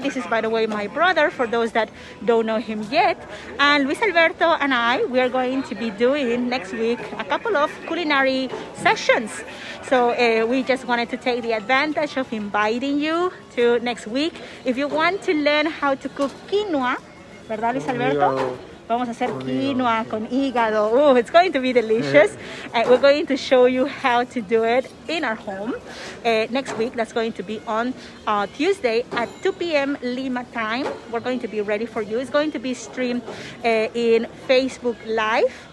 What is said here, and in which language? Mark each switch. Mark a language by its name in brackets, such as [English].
[English] This is, by the way, my brother, for those that don't know him yet. And Luis Alberto and I, we are going to be doing next week a couple of culinary sessions. So we just wanted to take the advantage of inviting you to next week. If you want to learn how to cook quinoa, [Spanish] ¿verdad, Luis Alberto? Vamos a hacer quinoa con hígado. [English] Oh, it's going to be delicious. We're going to show you how to do it in our home next week. That's going to be on Tuesday at 2 p.m. Lima time. We're going to be ready for you. It's going to be streamed in Facebook Live.